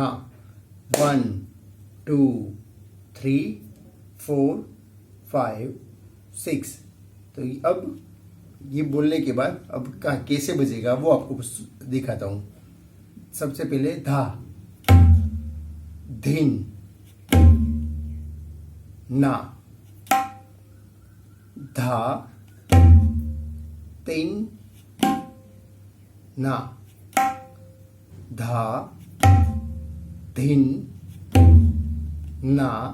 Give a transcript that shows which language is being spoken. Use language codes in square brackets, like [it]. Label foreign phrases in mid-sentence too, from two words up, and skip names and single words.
[hi] 1 2 3 4 5 6। तो अब ये बोलने के बाद अब कैसे बजेगा वो आपको दिखाता हूं। सबसे पहले धा, धीन, ना, धा, तीन, ना, धा, धीन, ना,